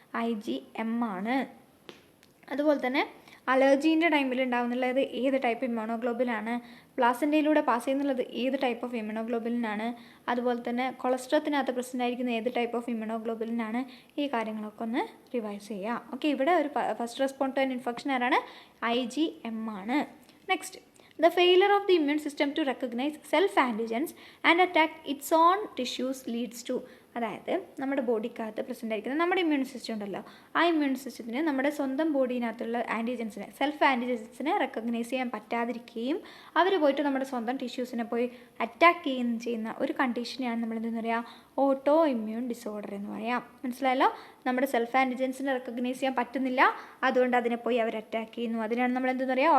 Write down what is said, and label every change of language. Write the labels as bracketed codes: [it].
[ml] IgM ആണ്. അതുപോലെ തന്നെ അലർജീൻ്റെ ടൈമിൽ ഉണ്ടാകുന്നുള്ളത് ഏത് ടൈപ്പ് ഇമ്മ്യൂണോഗ്ലോബുലിനാണ്? പ്ലാസൻ്റയിലൂടെ പാസ് ചെയ്യുന്നുള്ളത് ഏത് ടൈപ്പ് ഓഫ് ഇമ്മ്യൂണോഗ്ലോബുലിനാണ്? അതുപോലെ തന്നെ കൊളസ്ട്രോത്തിനകത്ത് പ്രസൻ്റ് ആയിരിക്കുന്ന ഏത് ടൈപ്പ് ഓഫ് ഇമ്മ്യൂണോഗ്ലോബുലിനാണ്? ഈ കാര്യങ്ങളൊക്കെ ഒന്ന് റിവൈസ് ചെയ്യുക. ഓക്കെ, ഇവിടെ ഒരു [en] first respond to an infection [ml] ആരാണ്? IgM ആണ്. [en] Next, the failure of the immune system to recognize self-antigens and attack its own tissues leads to. [ml] അതായത് നമ്മുടെ ബോഡിക്കകത്ത് പ്രസൻ്റ് ആയിരിക്കുന്നത് നമ്മുടെ ഇമ്മ്യൂൺ സിസ്റ്റം ഉണ്ടല്ലോ, ആ ഇമ്മ്യൂൺ സിസ്റ്റത്തിന് നമ്മുടെ സ്വന്തം ബോഡിനകത്തുള്ള സെൽഫ് ആൻറ്റിജൻസിനെ റെക്കഗ്നൈസ് ചെയ്യാൻ പറ്റാതിരിക്കുകയും അവർ പോയിട്ട് നമ്മുടെ സ്വന്തം ടിഷ്യൂസിനെ പോയി അറ്റാക്ക് ചെയ്യുന്ന ഒരു കണ്ടീഷനെയാണ് നമ്മൾ എന്തെന്ന് പറയുക? ഓട്ടോ ഇമ്മ്യൂൺ ഡിസോർഡർ എന്ന് പറയാം. മനസ്സിലായല്ലോ? നമ്മുടെ സെൽഫ് ആൻറ്റിജൻസിനെ റെക്കഗ്നൈസ് ചെയ്യാൻ പറ്റുന്നില്ല, അതുകൊണ്ട് അതിനെ പോയി അവർ അറ്റാക്ക് ചെയ്യുന്നു. അതിനാണ് നമ്മൾ എന്തെന്ന് പറയുക?